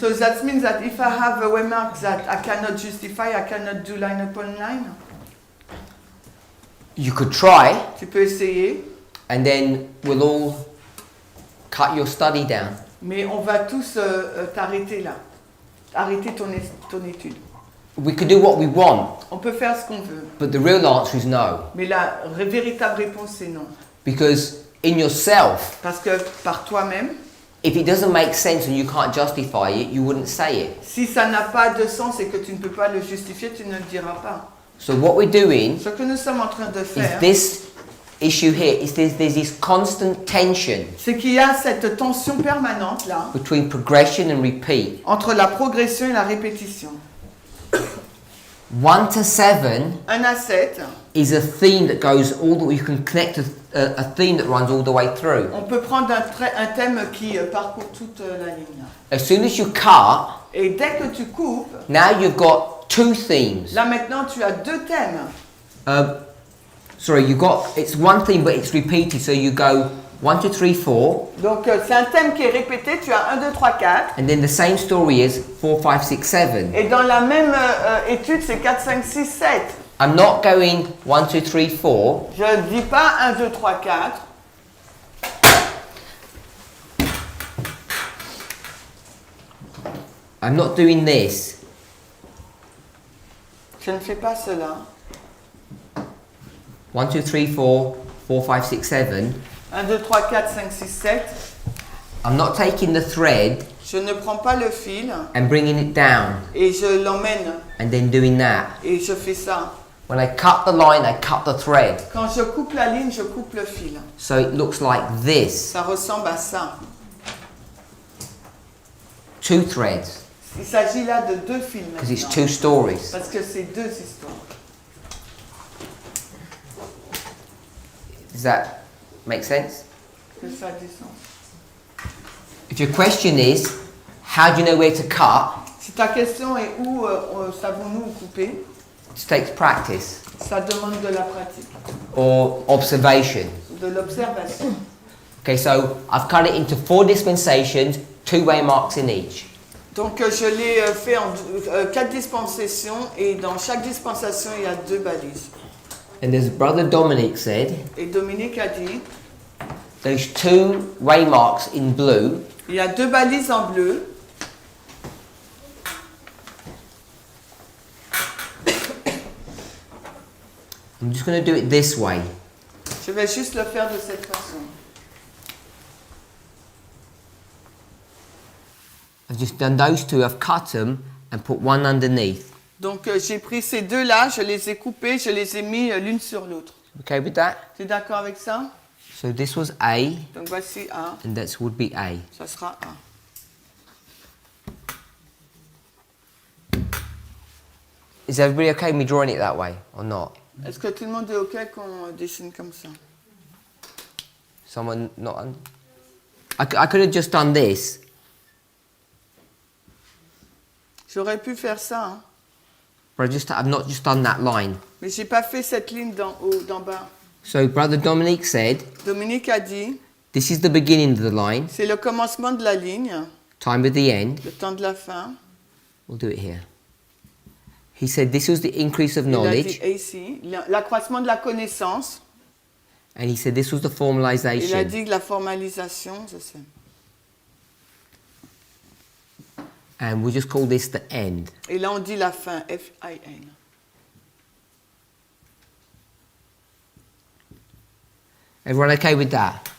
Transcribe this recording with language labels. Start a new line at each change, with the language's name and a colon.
English: So that means that if I have a waymark that I cannot justify, I cannot do line upon line. You could try,
French: Tu peux essayer,
English: and then we'll all cut your study down.
French: mais on va tous t'arrêter là. Arrêter ton étude.
English: We could do what we want,
French: On peut faire ce qu'on veut,
English: but the real answer is no.
French: mais la véritable réponse c'est non.
English: Because in yourself,
French: Parce que par toi-même,
English: if it doesn't make sense and you can't justify it, you wouldn't say it.
French: si ça n'a pas de sens et que tu ne peux pas le justifier, tu ne le diras pas.
English: So what we're doing
French: Ce que nous sommes en train de
English: is
French: faire,
English: this issue here, there's this constant tension
French: c'est qu'il y a cette tension permanente là,
English: between progression and repeat.
French: entre la progression et la répétition.
English: 1 to 7
French: 1 à 7,
English: is a theme that goes all the way, you can connect a theme that runs all the way through.
French: on peut prendre un thème qui parcourt toute la ligne là.
English: As soon as you cut,
French: Et dès que tu coupes,
English: now you've got 2 themes.
French: là maintenant tu as 2 thèmes.
English: Sorry, it's one theme but it's repeated, so you go 1, 2, 3, 4,
French: Donc c'est un thème qui est répété, tu as 1, 2, 3, 4.
English: and then the same story is 4, 5, 6, 7.
French: Et dans la même étude, c'est 4, 5, 6, 7.
English: I'm not going 1, 2, 3, 4.
French: Je ne dis pas 1, 2, 3, 4.
English: I'm not doing this.
French: Je ne fais pas cela.
English: 1, 2, 3, 4, 4, 5, 6, 7.
French: 1, 2, 3, 4, 5, 6, 7.
English: I'm not taking the thread
French: Je ne prends pas le fil
English: and bringing it down
French: et je l'emmène
English: and then doing that.
French: et je fais ça.
English: When I cut the line, I cut the thread.
French: Quand je coupe la ligne, je coupe le fil.
English: So it looks like this.
French: Ça ressemble à ça.
English: 2 threads,
French: Il s'agit là de 2 fils
English: because it's
French: maintenant.
English: 2 stories.
French: Parce que c'est 2 histoires.
English: Does that make sense?
French: Que ça a du sens.
English: If your question is, how do you know where to cut?
French: Si ta question est où savons-nous couper,
English: It takes practice
French: ça demande de la pratique,
English: or observation.
French: de l'observation.
English: Okay, so I've cut it into 4 dispensations, 2 waymarks in each.
French: Donc je l'ai fait en 4 dispensations et dans chaque dispensation il y a 2 balises.
English: And as Brother Dominic said,
French: Et Dominique a dit,
English: those 2 waymarks in blue
French: il y a 2 balises en bleu.
English: I'm just going to do it this way.
French: Je vais juste le faire de cette façon.
English: I've just done those 2, I've cut them and put one underneath.
French: Donc j'ai pris ces 2 là, je les ai coupés, je les ai mis l'une sur l'autre.
English: Okay with that?
French: Tu es d'accord avec ça?
English: So this was A
French: Donc voici A,
English: and that would be A.
French: ça sera A.
English: Is everybody okay with me drawing it that way or not?
French: Est-ce que tout le monde est OK qu'on dessine comme ça?
English: Someone not? I could have just done this.
French: J'aurais pu faire ça, hein,
English: But I've not just done that line.
French: mais j'ai pas fait cette ligne d'en haut, d'en bas.
English: So Brother Dominic said,
French: Dominique a dit,
English: this is the beginning of the line,
French: c'est le commencement de la ligne,
English: time of the end.
French: le temps de la fin.
English: We'll do it here. He said this was the increase of
French: Il a
English: knowledge,
French: dit ici, l'accroissement de la connaissance.
English: and he said this was the
French: Il a
English: formalization.
French: dit la formalisation, je sais.
English: And we'll just call this the end.
French: Et là on dit la fin, F-I-N.
English: Everyone okay with that?